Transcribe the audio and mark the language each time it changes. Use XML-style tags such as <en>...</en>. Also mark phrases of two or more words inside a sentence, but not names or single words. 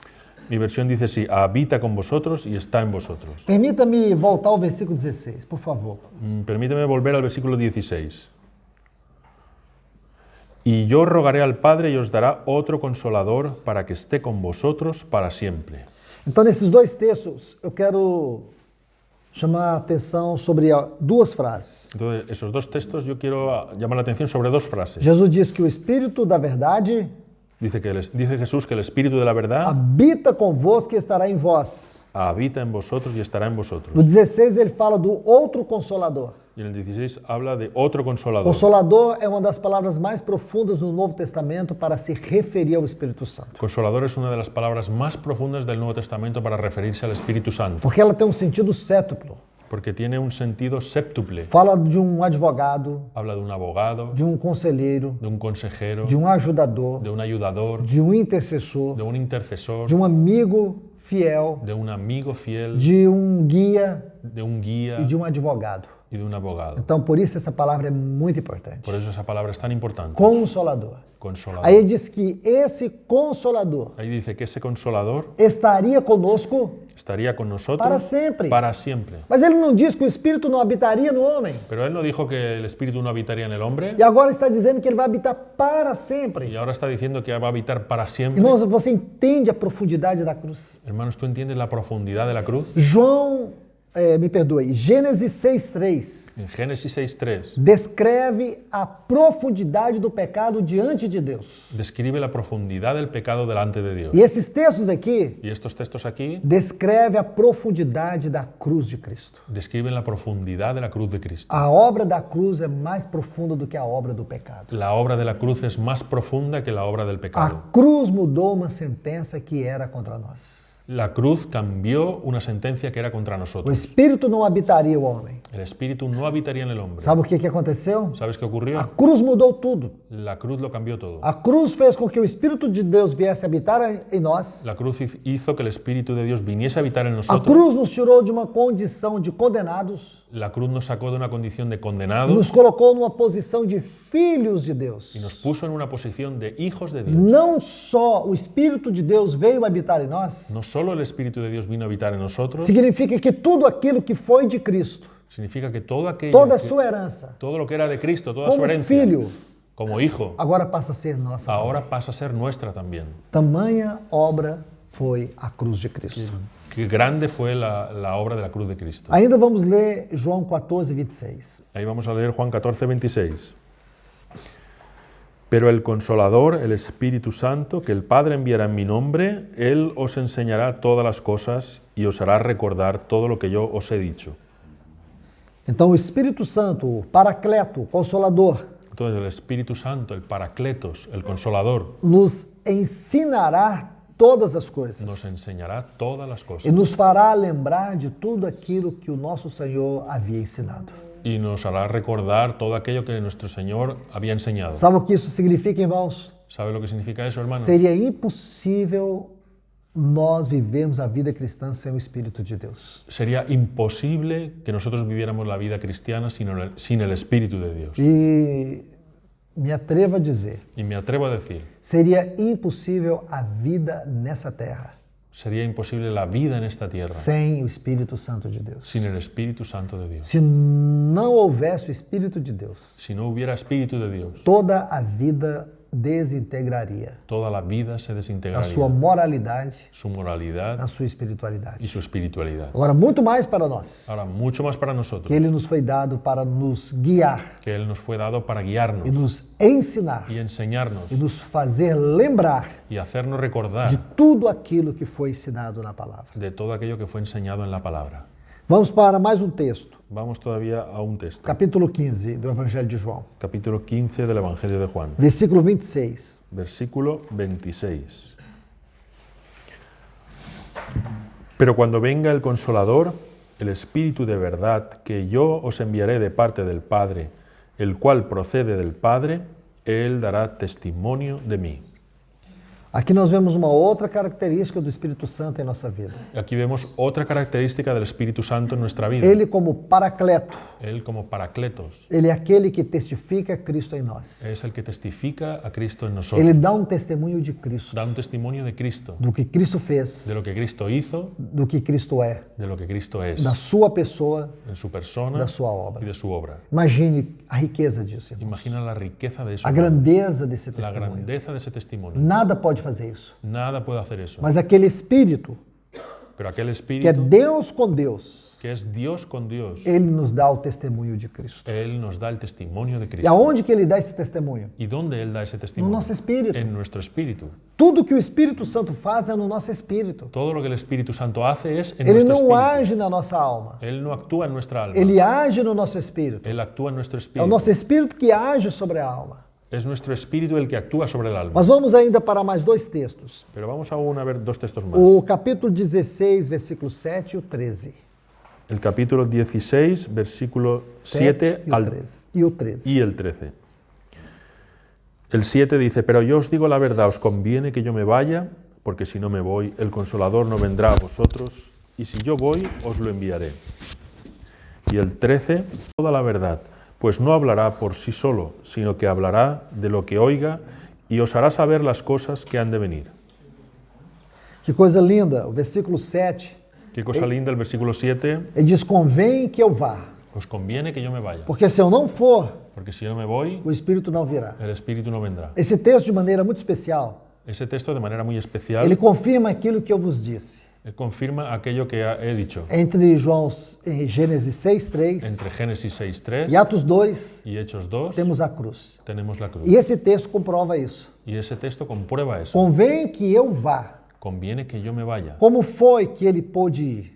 <es>Mi versión dice así, habita con vosotros y está en vosotros.</es> <pt>Permita-me voltar ao versículo 16, por favor.</pt> <es>Permíteme volver al versículo 16. Y yo rogaré al Padre y os dará otro consolador para que esté con vosotros para siempre.</es> <pt>Então, nesses dois textos, eu quero chamar a atenção sobre duas frases.</pt> <es>Entonces, esos dos textos yo quiero llamar la atención sobre dos frases.</es> <pt>Jesus diz que o Espírito da verdade</pt> <es>Dice Jesús que el Espíritu de la verdad</es> <pt>habita convosco e estará em vós.</pt> <es>habita en vosotros y estará en vosotros.</es> <pt>No 16, ele fala do outro Consolador.</pt> <es>Y en el 16 habla de otro consolador.</es> <pt>Consolador é uma das palavras mais profundas no Novo Testamento para se referir ao Espírito Santo.</pt> <es>Consolador es una de las palabras más profundas del Nuevo Testamento para referirse al Espíritu Santo,</es> <pt>Porque ela tem um sentido sétuplo.</pt> <es>porque tiene un sentido séptuple.</es> <pt>Fala de um advogado,</pt> <es>Habla de un abogado,</es> <pt>de um conselheiro,</pt> <es>de un consejero,</es> <pt>de um ajudador,</pt> <es>de un ayudador,</es> <pt>de um intercessor,</pt> <es>de un intercesor,</es> <pt>de um amigo fiel,</pt> <es>de un amigo fiel,</es> <pt>de um guia</pt> <es>de un guía</es> <pt>e de um advogado.</pt> <es>y de un abogado.</es> <pt>Então, por isso essa palavra é muito importante.</pt> <es>Por eso esa palabra es tan importante.</es> <pt>Consolador.</pt> <es>Consolador.</es> <pt>Aí ele diz que esse Consolador</pt> <es>Ahí dice que ese consolador</es> <pt>estaria conosco,</pt> <es>estaría con nosotros Para siempre. Para siempre.</es> <pt>mas ele não diz que o Espírito não habitaria no homem.</pt> <es>Pero él no dijo que el Espíritu no habitaría en el hombre</es> <pt>E agora está dizendo que ele vai habitar para sempre.</pt> <es>y ahora está diciendo que va a habitar para siempre.</es> <pt>Irmãos, você entende a profundidade da cruz?</pt> <es>Hermanos, ¿tú entiendes la profundidad de la cruz?</es> <pt>João me perdoe, Gênesis 6:3</pt> <es>En Génesis 6.3</es> <pt>descreve a profundidade do pecado diante de Deus.</pt> <es>describe la profundidad del pecado delante de Dios.</es> <pt>E esses textos aqui</pt> <es>Y estos textos aquí</es> <pt>descreve a profundidade da cruz de Cristo.</pt> <es>describen la profundidad de la cruz de Cristo.</es> <pt>A obra da cruz é mais profunda do que a obra do pecado.</pt> <es>La obra de la cruz es más profunda que la obra del pecado.</es> <pt>A cruz mudou uma sentença que era contra nós.</pt> <es>La cruz cambió una sentencia que era contra</es> <pt>O</pt> <es>nosotros.</es> <pt>Espírito não habitaria o homem.</pt> <es>El espíritu no habitaría en el hombre.</es> <pt>Sabe o que aconteceu?</pt> <es>¿Sabes qué</es> <pt>A</pt> <es>ocurrió?</es> <pt>cruz mudou tudo.</pt> <es>La cruz lo cambió todo.</es> <pt>A cruz fez com que o Espírito de Deus viesse habitar em nós.</pt> <es>La cruz hizo que el Espíritu de Dios viniese a habitar en</es> <pt>A</pt> <es>nosotros.</es> <pt>cruz nos tirou de uma condição de condenados</pt> <es>La cruz nos sacó de una condición de</es> <pt>e</pt> <es>condenados</es> <pt>nos colocou numa posição de filhos de Deus.</pt> <es>y nos puso en una posición de hijos de Dios.</es> <pt>Não só o Espírito de Deus veio habitar em nós,</pt> <es>No solo el Espíritu de Dios vino a habitar en nosotros,</es> <pt>significa que tudo aquilo que foi de Cristo,</pt> <es>significa que todo aquello,</es> <pt>toda a</pt> <es>que-</es> <pt>sua herança,</pt> <es>todo lo que era de Cristo, toda su</es> <pt>como</pt> <es>herencia,</es> <pt>filho,</pt> <es>como hijo,</es> <pt>agora passa a ser nossa.</pt> <es>ahora pasa a ser nuestra también.</es> <pt>Tamanha obra foi a cruz de Cristo.</pt> <es>Qué grande fue la obra de la cruz de Cristo.</es> <pt>Ainda vamos ler João 14:26.</pt> <es>Ahí vamos a leer Juan 14:26. Pero el Consolador, el Espíritu Santo, que el Padre enviará en mi nombre, Él os enseñará todas las cosas y os hará recordar todo lo que yo os he dicho.</es> <pt>Então, o Espírito Santo, o Paracleto, o Consolador,</pt> <es>Entonces el Espíritu Santo, el Paracletos, el Consolador,</es> <pt>nos ensinará todas as coisas</pt> <es>nos enseñará todas las</es> <pt>e</pt> <es>cosas</es> <pt>nos fará lembrar de tudo aquilo que o nosso Senhor havia ensinado.</pt> <es>y nos hará recordar todo aquello que nuestro Señor había enseñado.</es> <pt>Sabe o que isso significa, irmãos?</pt> <es>¿Sabe lo que significa eso, hermano?</es> <pt>Seria impossível nós vivermos a vida cristã sem o Espírito de Deus.</pt> <es>Sería imposible que nosotros viviéramos la vida cristiana sin el Espíritu de Dios.</es> <pt>E me atrevo a dizer,</pt> <es>Y me atrevo a decir,</es> <pt>seria impossível a vida nessa terra</pt> <es>sería imposible la vida en esta tierra</es> <pt>sem o Espírito Santo de Deus.</pt> <es>sin el Espíritu Santo de Dios.</es> <pt>Se não houvesse o Espírito de Deus,</pt> <es>Si no hubiera Espíritu de Dios,</es> <pt>toda a vida desintegraria</pt> <es>toda la vida se</es> <pt>na</pt> <es>desintegraría.</es> <pt>sua moralidade,</pt> <es>Su moralidad</es> <pt>na sua</pt> <es>y</es> <pt>espiritualidade.</pt> <es>su espiritualidad.</es> <pt>Agora, muito mais para nós,</pt> <es>Ahora, mucho más para nosotros,</es> <pt>que Ele nos foi dado para nos guiar</pt> <es>que Él nos fue dado para</es> <pt>e</pt> <es>guiarnos</es> <pt>nos ensinar</pt> <es>y enseñarnos</es> <pt>e nos fazer lembrar</pt> <es>y hacernos recordar</es> <pt>de tudo aquilo que foi ensinado na palavra.</pt> <es>de todo aquello que fue enseñado en la palabra.</es> <pt>Vamos para mais um texto,</pt> <es>Vamos todavía a un texto,</es> <pt>capítulo 15 do Evangelho de João,</pt> <es>capítulo 15 del Evangelio de Juan,</es> <pt>versículo 26.</pt> <es>versículo 26. Pero cuando venga el Consolador, el Espíritu de verdad, que yo os enviaré de parte del Padre, el cual procede del Padre, Él dará testimonio de mí.</es> <pt>Aqui nós vemos uma outra característica do Espírito Santo em nossa vida.</pt> <es>Aquí vemos otra característica del Espíritu Santo en nuestra vida.</es> <pt>Ele como paracleto,</pt> <es>Él como Paracletos</es> <pt>ele é aquele que testifica Cristo em nós.</pt> <es>es el que testifica a Cristo en nosotros.</es> <pt>Ele dá um testemunho de Cristo,</pt> <es>Da un testimonio de Cristo,</es> <pt>do que Cristo fez,</pt> <es>de lo que Cristo hizo,</es> <pt>do que Cristo é,</pt> <es>de lo que Cristo es,</es> <pt>da sua pessoa,</pt> <es>en su persona</es> <pt>da sua</pt> <es>y</es> <pt>obra.</pt> <es>de su obra.</es> <pt>Imagine a riqueza disso, irmãos.</pt> <es>Imagina la riqueza de eso,</es> <pt>A grandeza desse</pt> <es>la</es> <pt>testemunho.</pt> <es>grandeza de ese testimonio.</es> <pt>Nada pode fazer isso.</pt> <es>Nada puede hacer eso.</es> <pt>Mas aquele Espírito,</pt> <es>Pero aquel</es> <pt>que é</pt> <es>Espíritu,</es> <pt>Deus com Deus,</pt> <es>que es Dios con Dios,</es> <pt>ele nos dá o testemunho de Cristo.</pt> <es>Él nos da el testimonio de</es> <pt>E</pt> <es>Cristo.</es> <pt>aonde que ele dá esse testemunho?</pt> <es>¿Y dónde Él da ese</es> <pt>No</pt> <es>testimonio?</es> <pt>nosso espírito.</pt> <es>En nuestro espíritu.</es> <pt>Tudo que o Espírito Santo faz é no nosso espírito.</pt> <es>Todo lo que el Espíritu Santo hace es en</es> <pt>Ele</pt> <es>nuestro</es> <pt>não</pt> <es>espíritu.</es> <pt>age na nossa alma.</pt> <es>Él no actúa en nuestra alma.</es> <pt>Ele age no nosso espírito.</pt> <es>Él actúa en nuestro</es> <pt>É o</pt> <es>espíritu.</es> <pt>nosso espírito que age sobre a alma.</pt> <es>Es nuestro espíritu el que actúa sobre el alma.</es> <pt>Mas vamos ainda para mais dois textos.</pt> <es>Pero vamos aún a ver dos textos más.</es> <pt>O capítulo 16, versículo 7 e o 13.</pt> <es>El capítulo 16, versículo 7</es> <pt>e o</pt> <es>al</es> <pt>13. E o 13.</pt> <es>y el 13. El 7 dice, pero yo os digo la verdad, os conviene que yo me vaya, porque si no me voy, el Consolador no vendrá a vosotros, y si yo voy, os lo enviaré. Y el 13, toda la verdad, pues no hablará por sí solo, sino que hablará de lo que oiga, y os hará saber las cosas que han de venir.</es> <pt>Que coisa linda. O versículo 7,</pt> <es>Qué cosa linda el versículo 7,</es> <pt>ele diz, convém que eu vá.</pt> <es>os conviene que yo me vaya,</es> <pt>Porque se eu não for,</pt> <es>porque si yo me voy,</es> <pt>o Espírito não virá.</pt> <es>el Espíritu no vendrá.</es> <pt>Esse texto, de maneira muito especial,</pt> <es>Ese texto, de manera muy especial,</es> <pt>ele confirma aquilo que eu vos disse.</pt> <es>Él confirma aquello que he dicho.</es> <pt>Entre Gênesis 6:3</pt> <es>Entre Génesis 6:3</es> <pt>e Atos 2,</pt> <es>y Hechos 2</es> <pt>temos a cruz.</pt> <es>tenemos la cruz.</es> <pt>E esse texto comprova isso.</pt> <es>Y ese texto comprueba eso.</es> <pt>Convém que eu vá.</pt> <es>Conviene que yo me vaya.</es> <pt>Como foi que ele pôde ir?</pt>